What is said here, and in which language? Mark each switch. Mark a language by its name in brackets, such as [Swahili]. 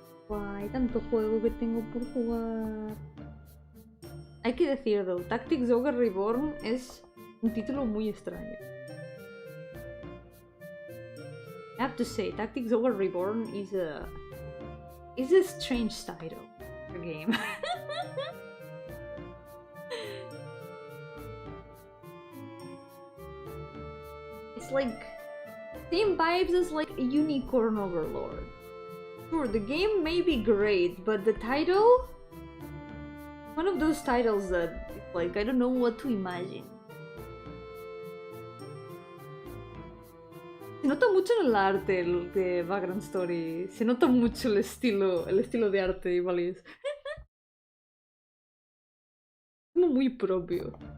[Spanish] Hay tanto juego que tengo por jugar. Hay que decirlo, Tactics Ogre Reborn es un título muy extraño. [English] I have to say, Tactics Ogre Reborn is a strange title for a game. It's like same vibes as like a Unicorn Overlord. Sure, the game may be great, but the title? One of those titles that, like, I don't know what to imagine. [Spanish] Se nota mucho en el arte de Background Story. Se nota mucho el estilo de arte de Ivalice. Como muy propio.